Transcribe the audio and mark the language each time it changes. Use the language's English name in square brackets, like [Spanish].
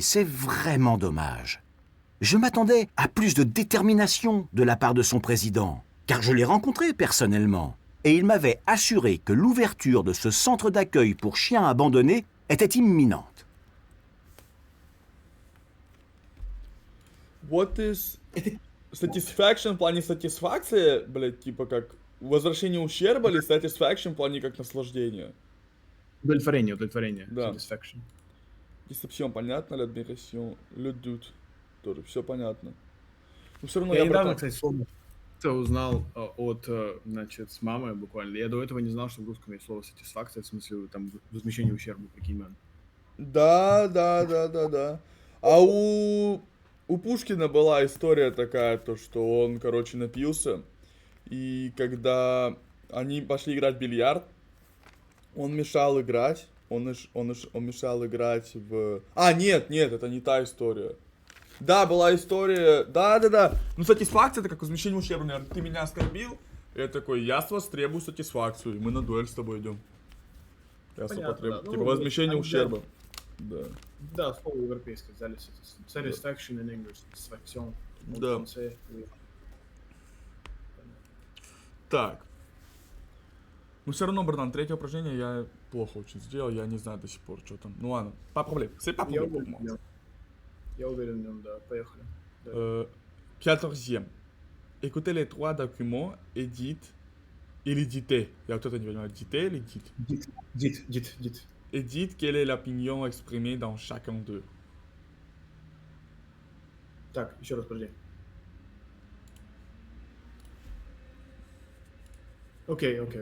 [French] C'est vraiment dommage. Je m'attendais à plus de détermination de la part de son président, car je l'ai rencontré personnellement. Et il m'avait assuré que l'ouverture de ce centre d'accueil pour chiens abandonnés était imminente. [English] What is satisfaction [Russian] в плане сатисфакции, блять, типа как возвращение ущерба или satisfaction в плане как наслаждение? Удовлетворение. Да. [English] Satisfaction. [French] Deception, [Russian] понятно, [French] l'admiration, le doute, [Russian] тоже все понятно. Но все равно Я я недавно, братан. кстати, узнал значит, с мамой буквально. Я до этого не знал, что в русском есть слово satisfaction, в смысле там возмещение ущерба, прикинь, man. Да. А у Пушкина была история такая, то что он, короче, напился, и когда они пошли играть в бильярд, он мешал играть, он мешал играть в... А, нет, это не та история. Да, была история, да. Ну, сатисфакция, это как возмещение ущерба, наверное. Ты меня оскорбил, я такой, я с вас требую сатисфакцию, и мы на дуэль с тобой идем. Я Понятно, потребую, да. типа возмещение они ущерба. Да. Да, слово европейское взяли. [English] Satisfaction in English. Satisfaction. [Russian] Да. В конце. Так. Но все равно, братан, третье упражнение я плохо очень сделал, я не знаю до сих пор, что там. Ну ладно, [French] pas problème, c'est pas [Russian] Я [French] problème pour [Russian] уверен [French] moi. [Russian] в нем. Я уверен в нем, да. Поехали. Да. [French] 14e. Écoutez les 3 documents et dites... [Russian] Или дите. Я кто-то не понимаю, дите или дит? Дит. [French] Et dites quelle est l'opinion exprimée dans chacun d'eux. [Russian] Так, еще раз, подожди. Окей.